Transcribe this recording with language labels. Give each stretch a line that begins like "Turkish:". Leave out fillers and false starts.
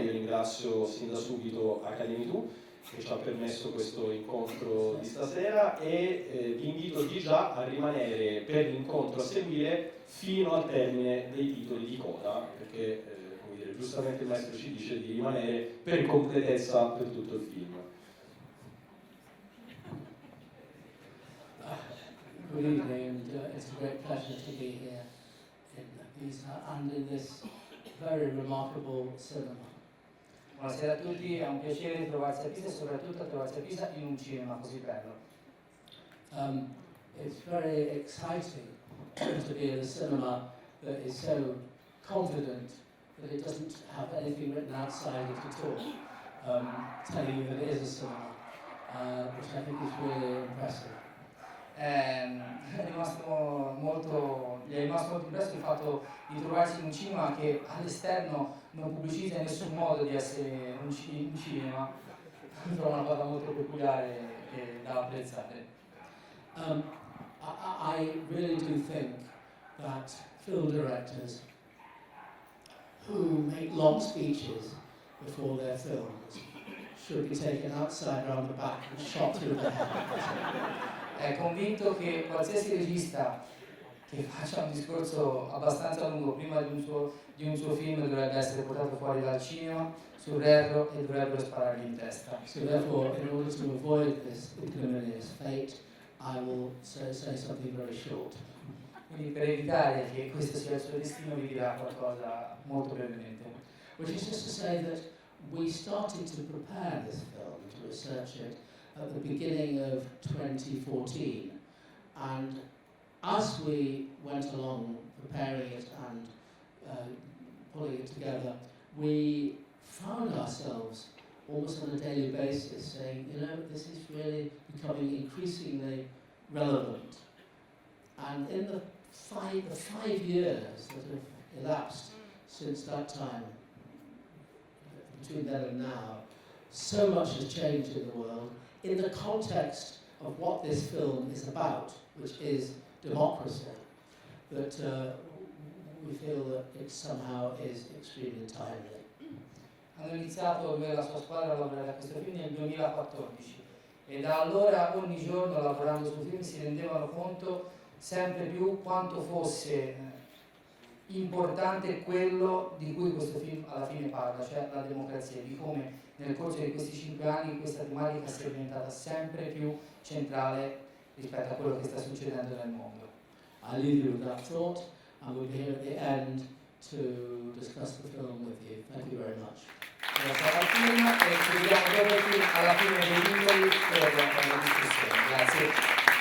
Italian: Io ringrazio sin da subito Academy2 che ci ha permesso questo incontro di stasera e vi invito di già a rimanere per l'incontro a seguire fino al termine dei titoli di coda, perché come dire, giustamente il maestro ci dice di rimanere per completezza per tutto il film.
English: Good evening, and it's a great pleasure to be here in Pisa and in this very remarkable cinema.
Italian: Buonasera a tutti, è un piacere trovarsi a Pisa e soprattutto trovarsi a Pisa in un cinema così bello.
English: It's very exciting to be in a cinema that is so confident that it doesn't have anything written outside it at all, telling you that it is a cinema, which I think is really impressive.
Italian: Gli è rimasto molto impresso il fatto di trovarsi in un cinema che all'esterno non pubblicizza in nessun modo di essere un cinema. Trovo una cosa molto peculiare e da apprezzare.
English: I really do think that film directors who make long speeches before their films should be taken outside around the back and shot through the head.
Italian: È convinto che qualsiasi regista che faccia un discorso abbastanza lungo prima di un suo film dovrebbe essere portato fuori dal cinema sul retro e dovrebbero sparargli in testa.
English: So therefore, in order to avoid this ignominious fate, I will say something very short.
Italian: Quindi per evitare che questo sia il suo destino vi dirà qualcosa molto brevemente.
English: Which is just to say that we started to prepare this film, to research it, at the beginning of 2014, and as we went along preparing it and pulling it together, we found ourselves almost on a daily basis saying, you know, this is really becoming increasingly relevant. And in the five years that have elapsed since that time, between then and now, so much has changed in the world in the context of what this film is about, which is democracy, that we feel that it somehow is extremely timely.
Italian: Hanno iniziato lui e la sua squadra a lavorare a questo film nel 2014 e da allora ogni giorno lavorando sul film si rendevano conto sempre più quanto fosse importante quello di cui questo film alla fine parla, cioè la democrazia, di come nel corso di questi 5 anni questa tematica sia diventata sempre più centrale rispetto a quello che sta succedendo nel mondo.
English: I leave you with that thought and we'll be here at the end to discuss the film with you. Thank you very much.
Italian: Grazie al film e ci vediamo dopo il film alla fine dei titoli per la discussione. Grazie.